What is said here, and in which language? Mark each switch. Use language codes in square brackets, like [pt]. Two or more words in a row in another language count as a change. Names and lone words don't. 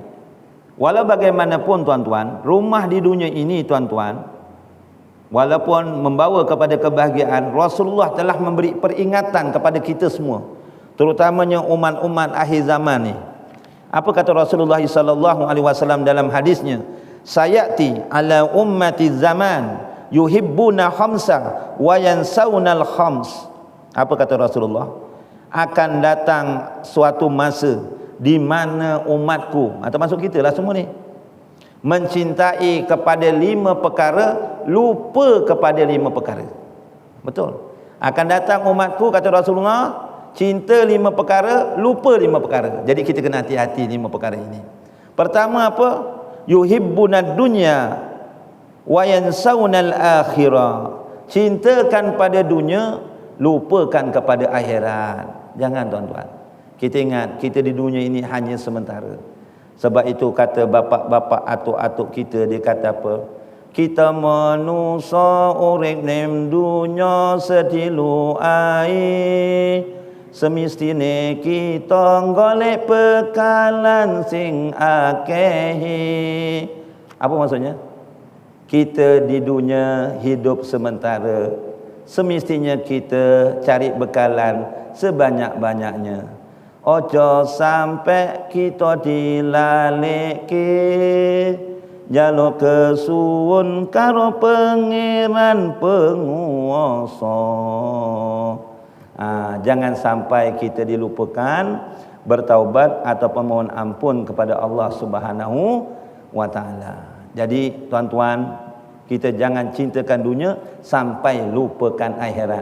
[ms] Walau bagaimanapun tuan-tuan, rumah di dunia ini tuan-tuan, walaupun membawa kepada kebahagiaan, Rasulullah telah memberi peringatan kepada kita semua, terutamanya umat-umat akhir zaman ni. Apa kata Rasulullah [ar] صلى الله عليه وسلم [ms] dalam hadisnya? [ar] سيأتي على أمتي زمان يحبون خمسا و ينسون الخمس. [ms] Apa kata Rasulullah? Akan datang suatu masa di mana umatku, termasuk kita lah semua ni, mencintai kepada 5 perkara, lupa kepada 5 perkara. Betul. Akan datang umatku, kata Rasulullah, cinta 5 perkara, lupa 5 perkara. Jadi kita kena hati-hati 5 perkara ini. Pertama apa? [ar] يحبون الدنيا و ينسون الآخرة. [ms] Cintakan pada dunia, lupakan kepada akhirat. Jangan tuan-tuan. Kita ingat, kita di dunia ini hanya sementara. Sebab itu kata bapak-bapak atuk-atuk kita, dia kata apa? [jv] Kita manusia urip ning dunya setilu air. Semestine kita golek bekalan sing akeh. [ms] Apa maksudnya? Kita di dunia hidup sementara, semestinya kita cari bekalan sebanyak-banyaknya. [jv] Ojo sampai kita dilaleke, jalo kesuwun karo pangeran penguasa. [ms] Jangan sampai kita dilupakan bertaubat ataupun mohon ampun kepada Allah [ar] سبحانه و تعالى. [ms] Jadi tuan-tuan, kita jangan cintakan dunia sampai lupakan akhirat.